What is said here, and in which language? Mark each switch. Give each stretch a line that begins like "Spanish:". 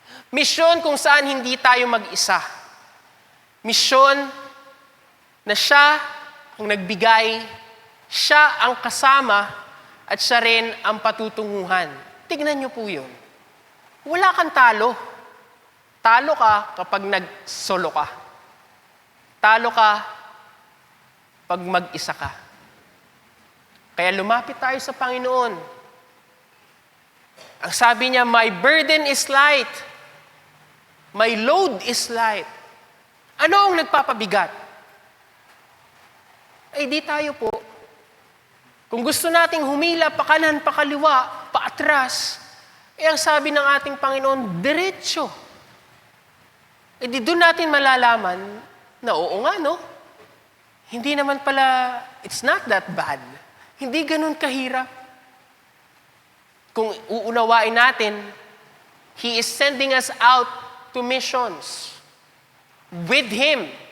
Filipino: Misyon kung saan hindi tayo mag-isa. Misyon na siya ang nagbigay, siya ang kasama, at siya rin ang patutunguhan. Tignan niyo po yun. Wala kang talo. Talo ka kapag nag-solo ka. Talo ka pag mag-isa ka. Kaya lumapit tayo sa Panginoon. Ang sabi niya,
English: my burden is light. My load is light.
Filipino: Ano ang nagpapabigat? Ay di tayo po. Kung gusto nating humila pa kanan, pa kaliwa, pa atras, ang sabi ng ating Panginoon, diretso. Di doon natin malalaman na oo nga, no? Hindi naman pala,
English: it's not that bad.
Filipino: Hindi ganun kahirap. Kung uunawain natin,
English: He is sending us out to missions with Him.